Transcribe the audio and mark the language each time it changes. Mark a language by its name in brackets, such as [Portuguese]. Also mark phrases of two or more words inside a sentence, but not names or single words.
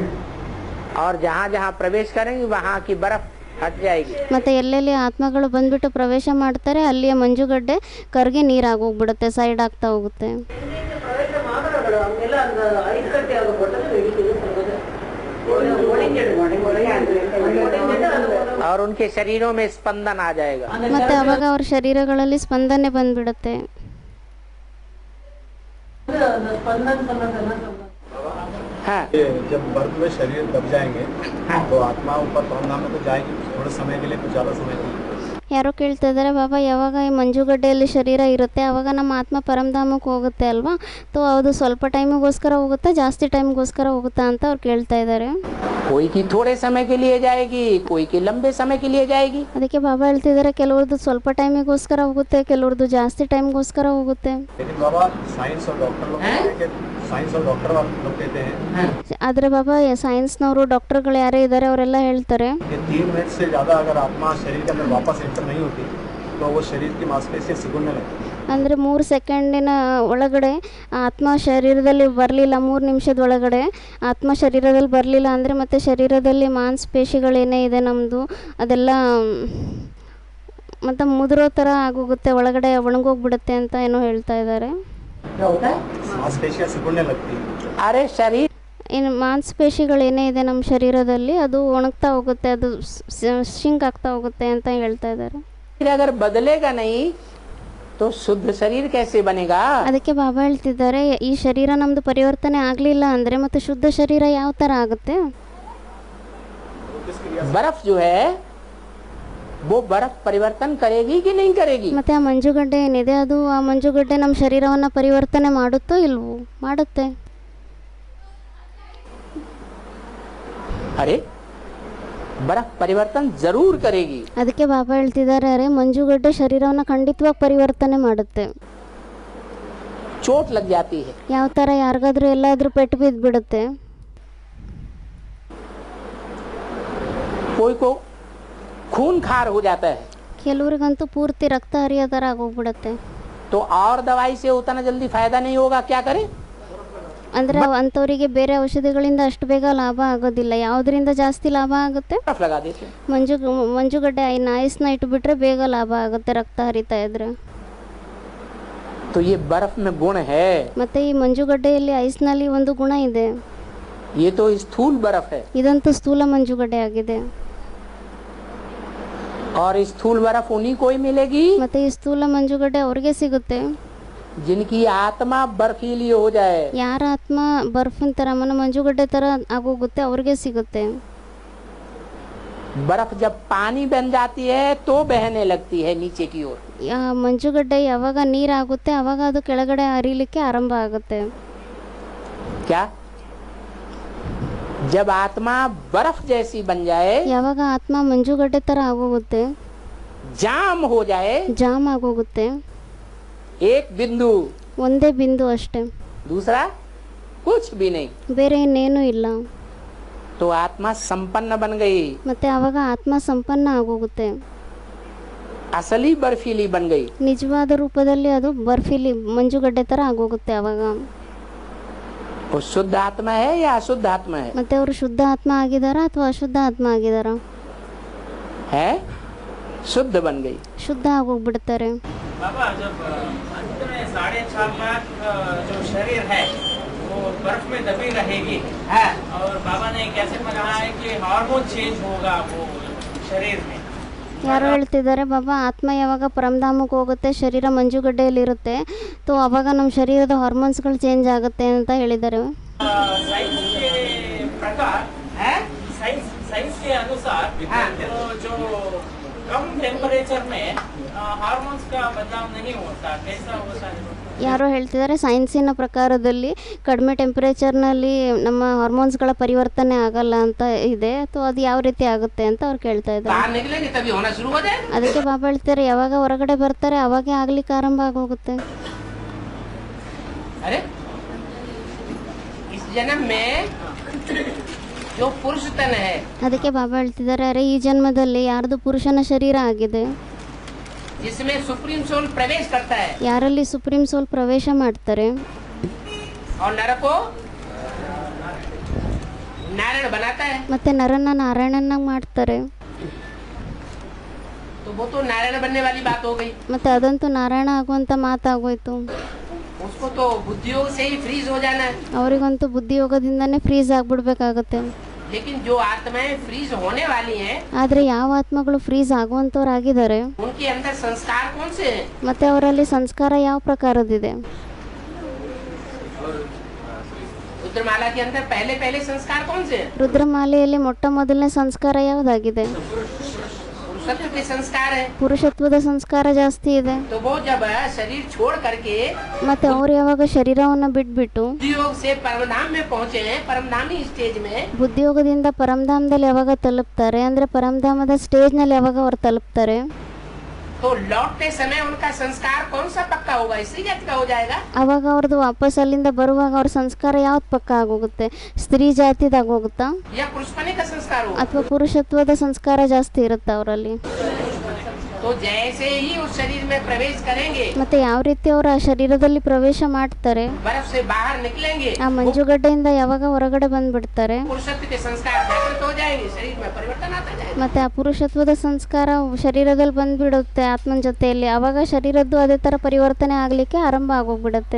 [Hindi] और जहाँ जहाँ प्रवेश करेंगे वहाँ की बर्फ हट जाएगी। [Kannada] ಮತ್ತೆ ಎಲ್ಲೆಲ್ಲಿ ಆತ್ಮಗಳು ಬಂದ್ಬಿಟ್ಟು ಪ್ರವೇಶ ಮಾಡ್ತಾರೆ ಅಲ್ಲಿಯ ಮಂಜುಗಡ್ಡೆ ಕರಗಿ ನೀರಾಗೋಗ್ಬಿಡುತ್ತೆ, ಸೈಡ್ ಆಗ್ತಾ ಹೋಗುತ್ತೆ. [Tamil] எங்கெங்க பிரவேசம் ஆகிறார்களோ அங்கெல்லாம் அந்த ஐஸ் கட்டியாகப்பட்டது வெடிக்குது சொல்றது. [Hindi] और उनके शरीरों में स्पंदन आ जाएगा। [Kannada] ಮತ್ತೆ ಅವಾಗ ಅವ್ರ ಶರೀರಗಳಲ್ಲಿ ಸ್ಪಂದನೆ ಬಂದ್ಬಿಡುತ್ತೆ. [Tamil] அந்த ஸ்பந்தன் சொன்னதெல்லாம் சொல்றாங்க. [Hindi] हाँ, जब बर्फ में शरीर दब जाएंगे तो आत्मा ऊपर परमधाम में तो जाएगी थोड़े समय के लिए, कुछ ज़्यादा समय के लिए। [Kannada] ಯಾರೋ ಕೇಳ್ತಾ ಇದ್ದಾರೆ, ಬಾಬಾ ಯಾವಾಗ ಈ ಮಂಜುಗಡ್ಡೆಯಲ್ಲಿ ಶರೀರ ಇರುತ್ತೆ ಆವಾಗ ನಮ್ಮ ಆತ್ಮ ಪರಮಧಾಮಕ್ಕೆ ಹೋಗುತ್ತೆ ಅಲ್ವಾ, ತೋ ಅದು ಸ್ವಲ್ಪ ಟೈಮಿಗೋಸ್ಕರ ಹೋಗುತ್ತಾ ಜಾಸ್ತಿ ಟೈಮ್ಗೋಸ್ಕರ ಹೋಗುತ್ತಾ ಅಂತ ಅವ್ರು ಕೇಳ್ತಾ ಇದ್ದಾರೆ. [Hindi] कोई की थोड़े समय के लिए जाएगी, कोई की लंबे समय के लिए जाएगी। [Kannada] ಅದಕ್ಕೆ ಬಾಬಾ ಹೇಳ್ತಿದ್ದಾರೆ ಕೆಲವ್ರದ್ದು ಸ್ವಲ್ಪ ಟೈಮಿಗೋಸ್ಕರ ಹೋಗುತ್ತೆ, ಕೆಲವ್ರದ್ದು ಜಾಸ್ತಿ ಟೈಮ್ಗೋಸ್ಕರ ಹೋಗುತ್ತೆ. [Hindi] लेकिन बाबा साइंस और डॉक्टर लोग कहते हैं, साइंस और डॉक्टर लोग कहते हैं [Kannada] ಆದರೆ ಬಾಬಾ ಸೈನ್ಸ್ನವರು ಡಾಕ್ಟರ್ಗಳು ಯಾರೇ ಇದ್ದಾರೆ ಅವರೆಲ್ಲ ಹೇಳ್ತಾರೆ [Hindi] कि 3 मिनट से ज़्यादा अगर आत्मा शरीर के अंदर वापस एंटर नहीं होती तो वो शरीर की मांसपेशियाँ सिकुड़ने लगती है। [Kannada] ಅಂದರೆ 3 ಸೆಕೆಂಡಿನ ಒಳಗಡೆ ಆತ್ಮ ಶರೀರದಲ್ಲಿ ಬರಲಿಲ್ಲ, 3 ನಿಮಿಷದ ಒಳಗಡೆ ಆತ್ಮ ಶರೀರದಲ್ಲಿ ಬರಲಿಲ್ಲ ಅಂದರೆ ಮತ್ತೆ ಶರೀರದಲ್ಲಿ ಮಾಂಸಪೇಶಿಗಳೇನೇ ಇದೆ ನಮ್ಮದು ಅದೆಲ್ಲ ಮತ್ತು ಮುದುರೋ ಥರ ಆಗೋಗುತ್ತೆ, ಒಳಗಡೆ ಒಣಗೋಗ್ಬಿಡುತ್ತೆ ಅಂತ ಏನೋ ಹೇಳ್ತಾ ಇದ್ದಾರೆ. [Hindi] मांसपेशियाँ सिकुड़ने लगती है। अरे शरीर [Kannada] ಇನ್ನು ಮಾಂಸಪೇಶಿಗಳೇನೇ ಇದೆ ನಮ್ಮ ಶರೀರದಲ್ಲಿ ಅದು ಒಣಗ್ತಾ ಹೋಗುತ್ತೆ, ಅದು ಶಿಂಕ್ ಆಗ್ತಾ ಹೋಗುತ್ತೆ ಅಂತ ಹೇಳ್ತಾ ಇದ್ದಾರೆ. [Hindi] अगर बदलेगा नहीं तो शुद्ध शरीर कैसे बनेगा? [Kannada] ಅದಕ್ಕೆ ಬಾಬಾ ಹೇಳ್ತಿದ್ದಾರೆ ಈ ಶರೀರ ನಮ್ಮದು ಪರಿವರ್ತನೆ ಆಗಲಿಲ್ಲ ಅಂದರೆ ಮತ್ತೆ ಶುದ್ಧ ಶರೀರ ಯಾವ ಥರ ಆಗುತ್ತೆ? [Hindi] बर्फ जो है वो बर्फ परिवर्तन करेगी कि नहीं करेगी? [Kannada] ಮತ್ತೆ ಆ ಮಂಜುಗಡ್ಡೆ ಏನಿದೆ ಅದು ಆ ಮಂಜುಗಡ್ಡೆ ನಮ್ಮ ಶರೀರವನ್ನು ಪರಿವರ್ತನೆ ಮಾಡುತ್ತೋ ಇಲ್ವೋ? ಮಾಡುತ್ತೆ. [Hindi] अरे बर्फ परिवर्तन जरूर करेगी। [Kannada] ಅದಕ್ಕೆ ಬಾಬಾ ಹೇಳ್ತಿದ್ದಾರೆ ಅರೆ ಮಂಜುಗಡ್ಡೆ ಶರೀರವನ್ನು ಖಂಡಿತವಾಗಿ ಪರಿವರ್ತನೆ ಮಾಡುತ್ತೆ. [Hindi] चोट लग जाती है, [Kannada] ಯಾವ ಥರ ಯಾರಿಗಾದ್ರೂ ಎಲ್ಲಾದ್ರೂ ಪೆಟ್ಟು ಬಿದ್ದುಬಿಡುತ್ತೆ, [Hindi] कोई को खून खार हो जाता है [Kannada] ಕೆಲವ್ರಿಗಂತೂ ಪೂರ್ತಿ ರಕ್ತ ಹರಿಯೋ ಥರ ಆಗೋಗ್ಬಿಡುತ್ತೆ. [Hindi] तो और दवाई से उतना जल्दी फायदा नहीं होगा, क्या करे? [Kannada] ಅಂದರೆ ಅಂಥವರಿಗೆ ಬೇರೆ ಔಷಧಿಗಳಿಂದ ಅಷ್ಟು ಬೇಗ ಲಾಭ ಆಗೋದಿಲ್ಲ. ಯಾವುದರಿಂದ ಜಾಸ್ತಿ ಲಾಭ ಆಗುತ್ತೆ? [Hindi] बर्फ लगा देते हैं। [Kannada] ಮಂಜುಗಡ್ಡೆ ಐಸ್ನ ಇಟ್ಬಿಟ್ರೆ ಬೇಗ ಲಾಭ ಆಗುತ್ತೆ ರಕ್ತ ಹರಿತಾ ಇದ್ರೆ. [Hindi] तो तो ये बर्फ में गुण है, [Kannada] ಮತ್ತು ಈ ಮಂಜುಗಡ್ಡೆಯಲ್ಲಿ ಐಸ್ನಲ್ಲಿ ಒಂದು ಗುಣ ಇದೆ. [Hindi] ये तो स्थूल बर्फ है [Kannada] ಇದಂತೂ ಸ್ಥೂಲ ಮಂಜುಗಡ್ಡೆ ಆಗಿದೆ. [Hindi] और स्थूल बर्फ उन्हीं को ही मिलेगी [Kannada] ಮತ್ತೆ ಈ ಸ್ಥೂಲ ಮಂಜುಗಡ್ಡೆ ಅವ್ರಿಗೆ ಸಿಗುತ್ತೆ [Hindi] जिनकी आत्मा बर्फीली हो जाए. [Kannada] ಯಾರ ಆತ್ಮ ಬರ್ಫಿನ ಥರ ಮಂಜುಗಡ್ಡೆ ಥರ ಆಗೋಗುತ್ತೆ ಅವ್ರಿಗೆ ಸಿಗುತ್ತೆ. [Hindi] बर्फ जब पानी बन जाती है तो बहने लगती है नीचे की ओर. [Kannada] ಮಂಜುಗಡ್ಡೆ ಯಾವಾಗ ನೀರಾಗುತ್ತೆ ಅವಾಗ ಅದು ಕೆಳಗಡೆ ಹರಿಲಿಕ್ಕೆ ಆರಂಭ ಆಗುತ್ತೆ. [Hindi] क्या जब आत्मा बर्फ जैसी बन जाए, [Kannada] ಯಾವಾಗ ಆತ್ಮ ಮಂಜುಗಡ್ಡೆ ಥರ ಆಗೋಗುತ್ತೆ, [Hindi] जाम हो जाए, [Kannada] ಜಾಮ್ ಆಗೋಗುತ್ತೆ, [Hindi] एक बिंदु, [Kannada] ಒಂದೇ ಬಿಂದು ಅಷ್ಟೇ, [Hindi] दूसरा कुछ भी नहीं, [Kannada] ಬೇರೆ ಇನ್ನೇನೂ ಇಲ್ಲ, [Hindi] तो आत्मा संपन्न बन गई, [Kannada] ಮತ್ತೆ ಆವಾಗ ಆತ್ಮ ಸಂಪನ್ನ ಆಗೋಗುತ್ತೆ, [Hindi] असली बर्फीली बन गई. [Kannada] ನಿಜವಾದ ರೂಪದಲ್ಲಿ ಅದು ಬರ್ಫಿಲಿ ಮಂಜುಗಡ್ಡೆ ಥರ ಆಗೋಗುತ್ತೆ ಆವಾಗ. [Hindi] वो शुद्ध आत्मा है या अशुद्ध आत्मा है? [Kannada] ಮತ್ತೆ ಅವರು ಶುದ್ಧ ಆತ್ಮ ಆಗಿದಾರಾ ಅಥವಾ ಅಶುದ್ಧ ಆತ್ಮ ಆಗಿದಾರಾ? [Hindi] है शुद्ध बन गई. [Kannada] ಶುದ್ಧ ಆಗೋಗ್ಬಿಡ್ತಾರೆ. [Hindi] बाबा जब अंत में 4.5 लाख जो शरीर है वो बर्फ में दबी रहेगी है, और बाबा ने कैसे में कहा है कि [English] hormone change [Hindi] होगा वो शरीर में. [Kannada] ಯಾರೋ ಹೇಳ್ತಿದ್ದಾರೆ ಬಾಬಾ ಆತ್ಮ ಯಾವಾಗ ಪರಮಧಾಮಕ್ಕೆ ಹೋಗುತ್ತೆ ಶರೀರ ಮಂಜುಗಡ್ಡೆಯಲ್ಲಿರುತ್ತೆ तो ಅವಾಗ ನಮ್ಮ ಶರೀರದ ಹಾರ್ಮೋನ್ಸ್ಗಳು ಚೇಂಜ್ ಆಗುತ್ತೆ ಅಂತ ಹೇಳಿದ್ದಾರೆ. [Hindi] साइंस के प्रकार है, साइंस के अनुसार जो कम टेम्परेचर में हार्मोन्स का बदलाव नहीं होता, कैसा होता है? [Kannada] ಯಾರೋ ಹೇಳ್ತಿದ್ದಾರೆ ಸೈನ್ಸಿನ ಪ್ರಕಾರದಲ್ಲಿ ಕಡಿಮೆ ಟೆಂಪರೇಚರ್ನಲ್ಲಿ ನಮ್ಮ ಹಾರ್ಮೋನ್ಸ್ಗಳ ಪರಿವರ್ತನೆ ಆಗಲ್ಲ ಅಂತ ಇದೆ. तो ಅದು ಯಾವ ರೀತಿ ಆಗುತ್ತೆ ಅಂತ ಅವ್ರು ಕೇಳ್ತಾ ಇದ್ದಾರೆ. [Hindi] बाहर निकलेंगे तभी होना शुरू हो जाएगा. [Kannada] ಅದಕ್ಕೆ ಬಾಬಾ ಹೇಳ್ತಾರೆ ಯಾವಾಗ ಹೊರಗಡೆ ಬರ್ತಾರೆ ಅವಾಗೇ ಆಗ್ಲಿಕ್ಕೆ ಆರಂಭ ಆಗೋಗುತ್ತೆ. [Hindi] अरे इस जन्म में जो पुरुष तन है, [Kannada] ಅದಕ್ಕೆ ಬಾಬಾ ಹೇಳ್ತಿದ್ದಾರೆ ಅರೆ ಈ ಜನ್ಮದಲ್ಲಿ ಯಾರ್ದು ಪುರುಷನ ಶರೀರ ಆಗಿದೆ, [Hindi] जिसमें [English] supreme soul [Hindi] प्रवेश करता है [Kannada] ಯಾರಲ್ಲಿ [English] supreme soul [Kannada] ಪ್ರವೇಶ ಮಾಡ್ತಾರೆ [Hindi] और नर को नारायण बनाता है, [Kannada] ಮತ್ತೆ ನರನ್ನ ನಾರಾಯಣನಾಗಿ ಮಾಡ್ತಾರೆ. [Hindi] तो वो तो नारायण बनने वाली बात हो गई. [Kannada] ಮತ್ತೆ ಅದಂತೂ ನಾರಾಯಣ ಆಗುವಂತ ಮಾತಾಗೋಯ್ತು. [Hindi] उसको तो बुद्धियोग से ही फ्रीज हो जाना है. [Kannada] ಅವರಿಗಂತೂ ಬುದ್ಧಿಯೋಗದಿಂದನೇ ಫ್ರೀಸ್ ಆಗ್ಬಿಡ್ಬೇಕಾಗತ್ತೆ. [Hindi] लेकिन जो आत्माएं फ्रीज होने वाली हैं, [Kannada] ಆದರೆ ಯಾವ ಆತ್ಮಗಳು ಫ್ರೀಸ್ ಆಗುವಂಥವ್ರಾಗಿದ್ದಾರೆ [Hindi] उनके अंदर संस्कार कौन से हैं? [Kannada] ಮತ್ತೆ ಅವರಲ್ಲಿ ಸಂಸ್ಕಾರ ಯಾವ ಪ್ರಕಾರದಿದೆ? [Hindi] रुद्रमाला के अंदर पहले पहले संस्कार कौन से हैं? [Kannada] ರುದ್ರಮಾಲೆಯಲ್ಲಿ ಮೊಟ್ಟ ಮೊದಲನೇ ಸಂಸ್ಕಾರ ಯಾವುದಾಗಿದೆ? [Hindi] पुरुषत्व के संस्कार है. [Kannada] ಪುರುಷತ್ವದ ಸಂಸ್ಕಾರ ಜಾಸ್ತಿ ಇದೆ. [Hindi] तो वो जब शरीर छोड़ करके [Kannada] ಮತ್ತೆ ಅವ್ರು ಯಾವಾಗ ಶರೀರವನ್ನ ಬಿಟ್ಬಿಟ್ಟು [Hindi] बुद्धियोग से परमधाम में पहुंचे हैं, परमधामी स्टेज में, [Kannada] ಬುದ್ಧಿಯೋಗದಿಂದ ಪರಮಧಾಮದಲ್ಲಿ ಯಾವಾಗ ತಲುಪ್ತಾರೆ ಅಂದ್ರೆ ಪರಮಧಾಮದ ಸ್ಟೇಜ್ನಲ್ಲಿ ಯಾವಾಗ ಅವ್ರು ತಲುಪ್ತಾರೆ [Hindi] तो लौटते समय उनका संस्कार कौन सा पक्का होगा? स्त्री जाति का हो जाएगा [Kannada] ಅವಾಗ ಅವ್ರದ್ದು ವಾಪಸ್ ಅಲ್ಲಿಂದ ಬರುವಾಗ ಅವ್ರ ಸಂಸ್ಕಾರ ಯಾವ್ದು ಪಕ್ಕ ಆಗೋಗುತ್ತೆ? ಸ್ತ್ರೀ ಜಾತಿದಾಗೋಗುತ್ತಾ [Hindi] या पुरुषपने का संस्कार होगा? [Kannada] ಅಥವಾ ಪುರುಷತ್ವದ ಸಂಸ್ಕಾರ ಜಾಸ್ತಿ ಇರುತ್ತೆ ಅವರಲ್ಲಿ? [Hindi] तो जैसे ही उस शरीर में प्रवेश करेंगे, [Kannada] ಮತ್ತೆ ಯಾವ ರೀತಿ ಅವರು ಆ ಶರೀರದಲ್ಲಿ ಪ್ರವೇಶ ಮಾಡ್ತಾರೆ, [Hindi] बर्फ से बाहर निकलेंगे, [Kannada] ಆ ಮಂಜುಗಡ್ಡೆಯಿಂದ ಯಾವಾಗ ಹೊರಗಡೆ ಬಂದ್ಬಿಡ್ತಾರೆ [Hindi] पुरुषत्व के संस्कार जागृत हो जाएंगे, शरीर में परिवर्तन आता जाएगा. [Kannada] ಮತ್ತೆ ಆ ಪುರುಷತ್ವದ ಸಂಸ್ಕಾರ ಶರೀರದಲ್ಲಿ ಬಂದ್ಬಿಡುತ್ತೆ ಆತ್ಮನ ಜೊತೆಯಲ್ಲಿ. ಆವಾಗ ಶರೀರದ್ದು ಅದೇ ತರ ಪರಿವರ್ತನೆ ಆಗ್ಲಿಕ್ಕೆ ಆರಂಭ ಆಗೋಗ್ಬಿಡುತ್ತೆ.